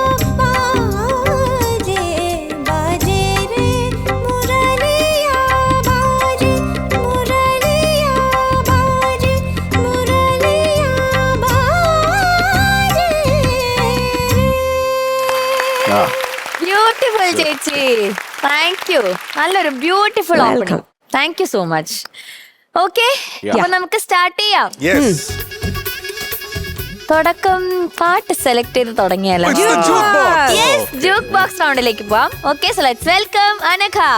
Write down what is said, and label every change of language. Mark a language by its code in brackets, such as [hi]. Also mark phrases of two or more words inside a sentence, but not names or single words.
[hi] बाजे बाजे रे मुरलिया बाजे मुरलिया बाजे मुरलिया बाजे [en] ബ്യൂട്ടിഫുൾ ചേച്ചി, thank you. നല്ലൊരു beautiful opening. thank you so much. okay, [ml] അപ്പൊ നമുക്ക് [en] സ്റ്റാർട്ട് ചെയ്യാം. [ml] തുടക്കം പാട്ട് സെലക്ട് ചെയ്ത് തുടങ്ങിയാലോ? [en] juke box [ml] റൗണ്ടിലേക്ക് പോവാം. [en] okay, so let's welcome അനഘ.